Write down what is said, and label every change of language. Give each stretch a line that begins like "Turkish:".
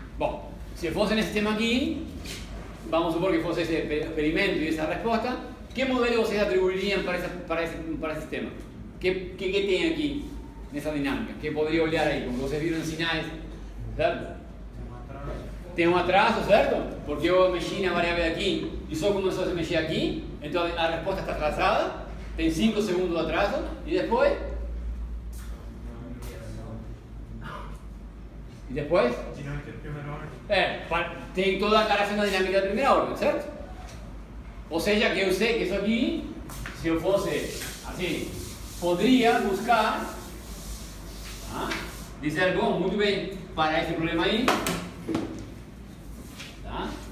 Portuguese: Bom, se fosse nesse sistema aqui, vamos supor que fosse esse experimento e essa resposta, que modelo vocês atribuiriam para esse sistema? Que tem aqui nessa dinâmica? Que poderia olhar aí, como vocês viram em sinais, certo? Tem um atraso, certo? Porque eu mexi na variável aqui e só começou a se mexer aqui,
Spanish: entonces la respuesta está atrasada, tiene 5 segundos de atraso, y después... ¿Y después? Dinámica de primera orden.
Portuguese: Tem toda a cara sendo a dinâmica de primeira ordem, certo? Ou seja, que eu sei que isso aqui, se eu fosse assim, poderia buscar, dizer, bom, muito bem, para esse problema aí, tá?